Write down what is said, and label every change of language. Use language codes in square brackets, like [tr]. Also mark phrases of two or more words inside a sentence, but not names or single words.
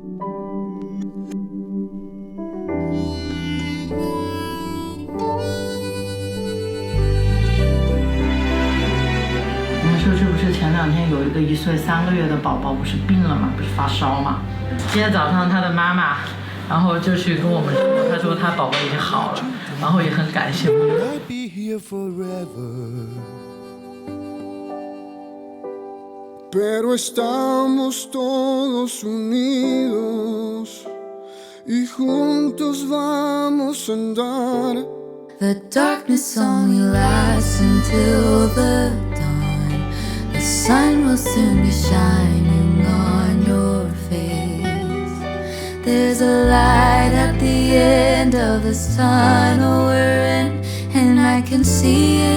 [zh] 我们社区不是前2天有一个1岁3个月的宝宝不是病了吗？不是发烧吗？今天早上他的妈妈，然后就去跟我们说，他说他宝宝已经好了，然后也很感谢我们。 [es] Pero estamos todos unidos y juntos vamos a andar. [en] The darkness only lasts until the dawn. The sun will soon be shining on your face. There's a light at the end of this tunnel we're in, and I can see